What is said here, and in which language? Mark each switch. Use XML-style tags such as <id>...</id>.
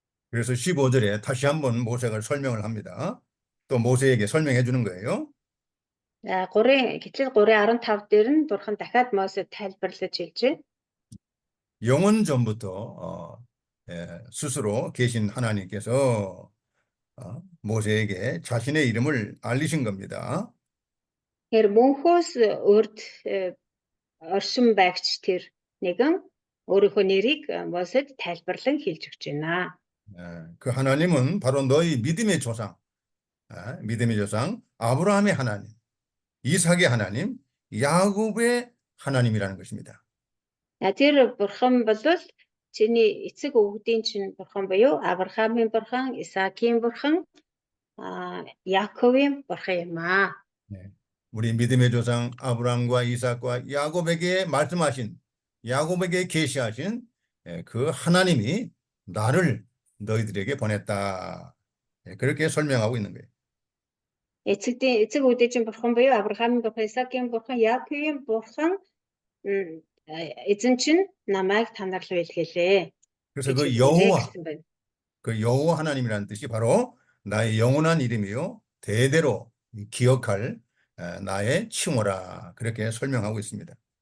<ko>그래서 15절에 다시 한번 모세가 설명을 합니다. 또 모세에게 설명해 주는 거예요.</ko> <mn>гэтэл 3:15 дээр нь бурхан дахиад Мосед тайлбарлаж хэлжээ.</mn> <ko>영원 전부터 스스로 계신 하나님께서 모세에게 자신의 이름을 알리신 겁니다.</ko> <mn>Тэгэхээр мөнхөөс урд оршин байгч тэр нэгэн өөрийнхөө нэрийг Мосед тайлбарлан хэлж өгч байна.</mn> <ko>그 하나님은 바로 너희 믿음의 조상, 믿음의 조상 아브라함의 하나님, 이삭의 하나님, 야곱의 하나님이라는 것입니다.</ko> <mn>Тэр бурхан бол чиний эцэг өвгдийн чинь бурхан буюу Авраамийн бурхан, Исаакийн бурхан, Яаковын бурхан юм аа.</mn> <ko>우리 믿음의 조상 아브라함과 이삭과 야곱에게 말씀하신, 야곱에게 계시하신 그 하나님이 나를 너희들에게 보냈다. 그렇게 설명하고 있는 거예요.</ko> <mn>Эцэг өвгдийн чинь бурхан буюу Авраамийн бурхан, Исаакийн бурхан, Яаковын бурхан эзэн чинь намайг та нар руу илгээлээ.</mn> <ko>그래서 그 여호와, 그 여호와 하나님이라는 뜻이 바로 나의 영원한 이름이요 대대로 기억할 나의 칭호라 그렇게 설명하고 있습니다.</ko>